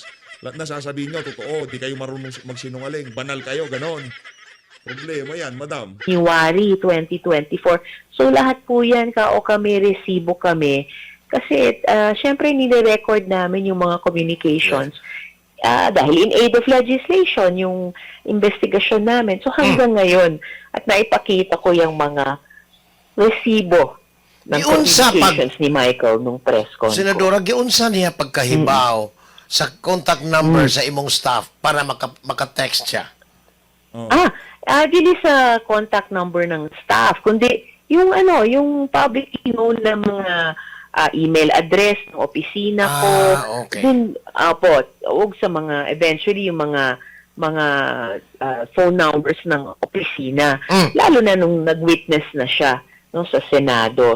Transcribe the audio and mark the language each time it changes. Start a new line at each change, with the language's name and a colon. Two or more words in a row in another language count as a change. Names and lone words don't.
Filipino: Lahat na sasabihin nyo, totoo, di kayo marunong magsinungaling. Banal kayo, ganon. Problema yan, madam. January 2024. So lahat po yan, kami, resibo kami. Kasi syempre nire-record namin yung mga communications.
English: Dahil in aid of legislation,
Filipino: yung investigasyon namin. So hanggang ngayon, at naipakita ko yung mga resibo ng Giunsa communications ni Michael nung press con.
Cebuano: Senadora, giunsa niya pagkahibaw sa
English: contact number
Cebuano: sa imong staff para maka-text siya?
Filipino: Dili sa
English: contact number
Filipino: ng staff, kundi yung
English: public known
Filipino: na mga
English: email address
Filipino: ng opisina ko. Okay. Din og sa mga eventually yung mga
English: phone numbers
Filipino: ng opisina. Lalo na nung nag-witness na siya sa Senado.